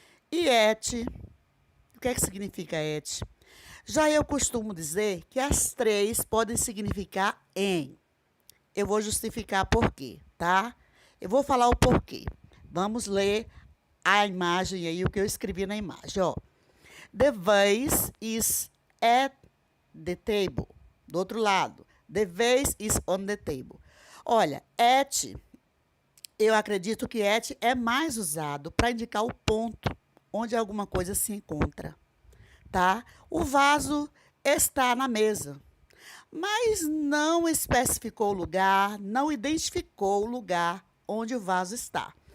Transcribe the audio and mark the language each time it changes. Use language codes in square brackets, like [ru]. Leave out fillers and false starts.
[pt] E et, o que é que significa et? Já eu costumo dizer que as três podem significar em. Eu vou justificar por quê, tá? Eu vou falar o porquê. Vamos ler a imagem aí, o que eu escrevi na imagem, ó. [en] The vase is at the table. [pt] Do outro lado, [en] the vase is on the table. [pt] Olha, at, eu acredito que at é mais usado para indicar o ponto onde alguma coisa se encontra, tá? O vaso está na mesa, mas não especificou o lugar, não identificou o lugar onde o vaso está.